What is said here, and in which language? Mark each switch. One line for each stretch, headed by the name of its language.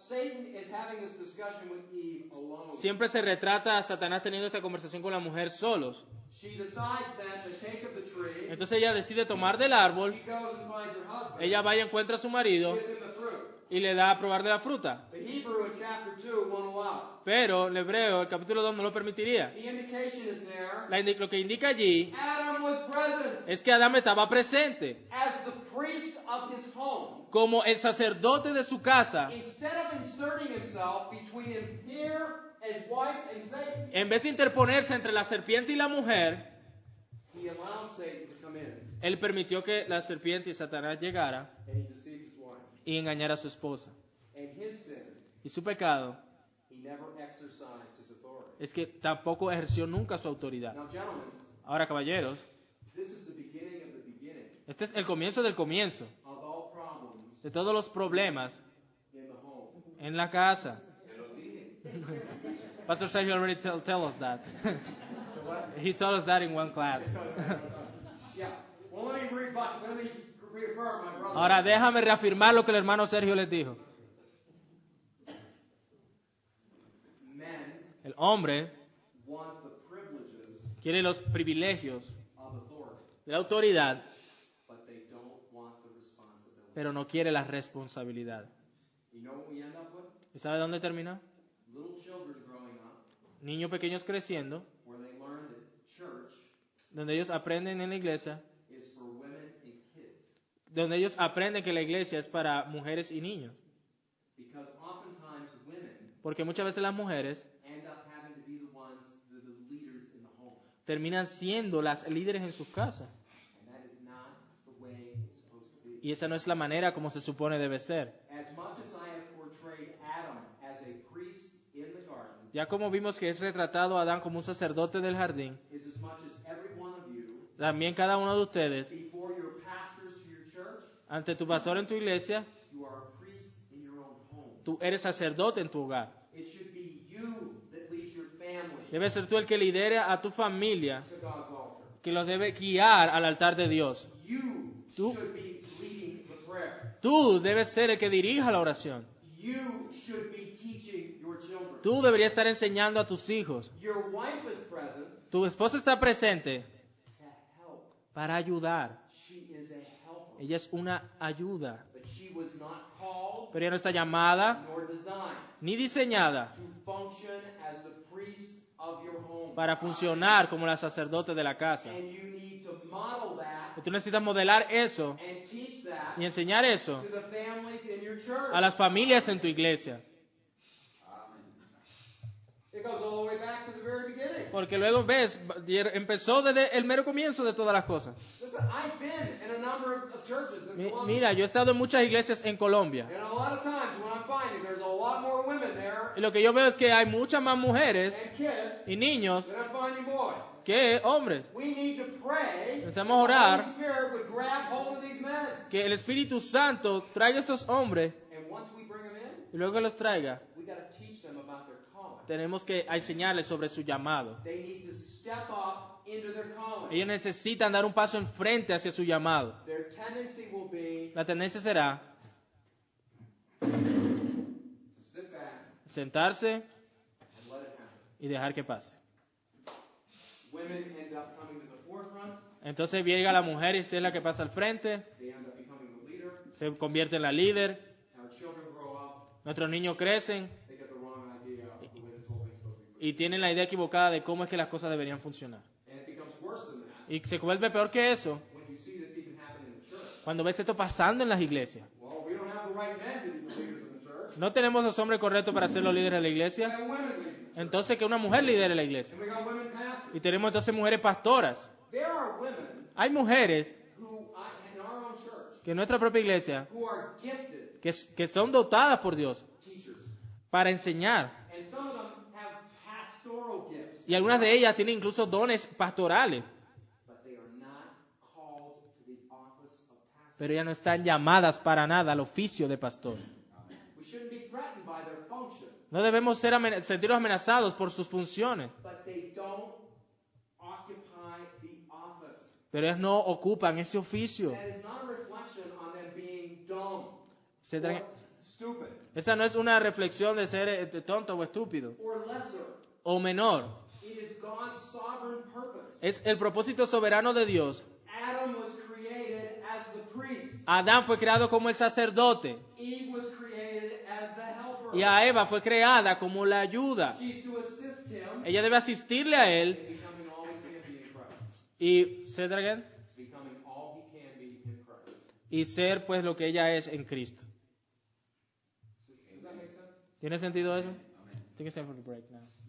English: Satan is having this discussion with Eve alone.
Spanish: Siempre se retrata a Satanás teniendo esta conversación con la mujer solos.
English: She decides then to take of the tree.
Spanish: Entonces ella decide tomar del árbol,
English: She goes and finds her husband.
Spanish: ella va y encuentra a su marido
English: Gives him the fruit.
Spanish: y le da a probar de la fruta.
English: The Hebrew in chapter 2 won't allow it.
Spanish: Pero el hebreo, el capítulo 2, no lo permitiría.
English: The indication is there.
Spanish: Lo que indica allí
English: Adam was present
Spanish: es que Adán estaba presente
English: as the priest of his home.
Spanish: como el sacerdote de su casa.
English: Instead of inserting himself between him here, his wife, and Satan,
Spanish: En vez de interponerse entre la serpiente y la mujer,
English: he allowed Satan to come in,
Spanish: él permitió que la serpiente y Satanás llegara
English: and he deceived his wife.
Spanish: y engañara a su esposa.
English: And his sin,
Spanish: Y su pecado
English: he never exercised his authority.
Spanish: es que tampoco ejerció nunca su autoridad.
English: Now, gentlemen,
Spanish: Ahora, caballeros,
English: this is the beginning of the beginning
Spanish: este es el comienzo del comienzo
English: of all problems
Spanish: de todos los problemas
English: in the home.
Spanish: en la casa. Te lo dije.
English: Pastor Sergio already tell us that. He told us that in one class. Yeah. Well, let me reaffirm my brother.
Spanish: Ahora déjame reafirmar lo que el hermano Sergio les dijo.
English: Men
Spanish: El hombre
English: want the privileges
Spanish: quiere los privilegios
English: of authority,
Spanish: de la autoridad,
English: but they don't want the responsibility.
Spanish: pero no quiere la responsabilidad.
English: You know what we end up with?
Spanish: ¿Y sabe dónde termina?
English: Little children growing up
Spanish: Niños pequeños creciendo,
English: where they learn that church
Spanish: donde ellos aprenden en la iglesia,
English: is for women and kids.
Spanish: donde ellos aprenden que la iglesia es para mujeres y niños.
English: Because oftentimes women
Spanish: Porque muchas veces las mujeres
English: end up having to be the ones, the leaders in the home.
Spanish: terminan siendo las líderes en sus casas.
English: And that is not the way it's supposed to be.
Spanish: Y esa no es la manera como se supone debe ser.
English: As much as I have portrayed Adam as a priest in the garden,
Spanish: Ya como vimos que es retratado a Adán como un sacerdote del jardín,
English: is as much as every one of you,
Spanish: también cada uno de ustedes,
English: before your pastors to your church,
Spanish: ante tu pastor en tu iglesia,
English: you are a priest in your own home.
Spanish: tú eres sacerdote en tu hogar.
English: It should be you that leads your family
Spanish: Debe ser tú el que lidera a tu familia,
English: to God's altar.
Spanish: que los debe guiar al altar de Dios.
English: You
Spanish: Tú-
English: should be leading the prayer.
Spanish: Tú debes ser el que dirija la oración.
English: You should be teaching your children.
Spanish: Tú deberías estar enseñando a tus hijos.
English: Your wife is present
Spanish: Tu esposa está presente
English: to help.
Spanish: para ayudar.
English: She is a helper.
Spanish: Ella es una ayuda.
English: But she was not called
Spanish: Pero ella no está llamada
English: nor designed
Spanish: ni diseñada
English: to function as the priest of your home.
Spanish: para funcionar como la sacerdote de la casa.
English: And you need to model that
Spanish: Y tú necesitas modelar eso
English: and teach that
Spanish: y enseñar eso
English: to the families in your church.
Spanish: a las familias en tu iglesia.
English: It goes all the way back to the very beginning.
Spanish: Porque luego ves, empezó desde el mero comienzo de todas las cosas.
English: Listen, I've been in a number of churches in Colombia.
Spanish: Mira, yo he estado en muchas iglesias en Colombia.
English: And a lot of times when I'm finding there's a lot more women there
Spanish: Y lo que yo veo es que hay muchas más mujeres
English: and kids
Spanish: y niños
English: than I'm finding boys.
Spanish: que hombres.
English: We need to pray
Spanish: Necesitamos
English: that the
Spanish: orar.
English: Holy Spirit would grab hold of these men.
Spanish: Que el Espíritu Santo traiga a estos hombres
English: And once we bring them in,
Spanish: y luego que los traiga,
English: we got to teach them about their calling.
Spanish: tenemos que enseñarles sobre su llamado.
English: They need to step up into their calling.
Spanish: Ellos necesitan dar un paso enfrente hacia su llamado.
English: Their tendency will be
Spanish: La tendencia será
English: to sit back
Spanish: sentarse
English: and let it happen.
Spanish: y dejar que pase.
English: Women end up coming to the forefront.
Spanish: Entonces llega la mujer y es la que pasa al frente,
English: They end up becoming the leader.
Spanish: se convierte en la líder,
English: Our children grow up.
Spanish: nuestros niños crecen
English: They get the wrong idea of the way this whole thing's supposed to be.
Spanish: y tienen la idea equivocada de cómo es que las cosas deberían funcionar.
English: And it becomes worse than that
Spanish: Y se vuelve peor que eso
English: when you see this even happen in the church.
Spanish: cuando ves esto pasando en las iglesias.
English: Well, we don't have the right men to be the leaders in the church.
Spanish: No tenemos los hombres correctos para ser los líderes de la
English: We
Spanish: iglesia,
English: have women leaders.
Spanish: entonces que una mujer lidere la iglesia.
English: And we got women pastors.
Spanish: Y tenemos entonces mujeres pastoras.
English: There are women
Spanish: Hay mujeres
English: who, in our own church,
Spanish: que en nuestra propia iglesia
English: who are gifted
Spanish: que son dotadas por Dios
English: teachers.
Spanish: para enseñar.
English: And some of them have pastoral gifts.
Spanish: Y algunas de ellas tienen incluso dones pastorales,
English: But they are not called to the office of pastor.
Spanish: pero ellas no están llamadas para nada al oficio de pastor.
English: We shouldn't be threatened by their function.
Spanish: No debemos sentirnos amenazados por sus funciones,
English: But they don't occupy the office.
Spanish: pero ellas no ocupan ese oficio.
English: That is not a reflection on them being dumb
Spanish: Se tra-
English: stupid
Spanish: Esa no es una reflexión de ser tonto o estúpido
English: or lesser.
Spanish: o menor.
English: It is God's sovereign purpose.
Spanish: Es el propósito soberano de Dios.
English: Adam was created as the priest.
Spanish: Adán fue creado como el sacerdote
English: Eve was created as the helper.
Spanish: y a Eva fue creada como la ayuda.
English: She's to assist him
Spanish: Ella debe asistirle a él
English: becoming all he can be in Christ. y say that again, Becoming all he can be in Christ.
Spanish: y ser pues lo que ella es en Cristo.
English: Does that make sense?
Spanish: ¿Tiene sentido eso?
English: I think it's time for the break now.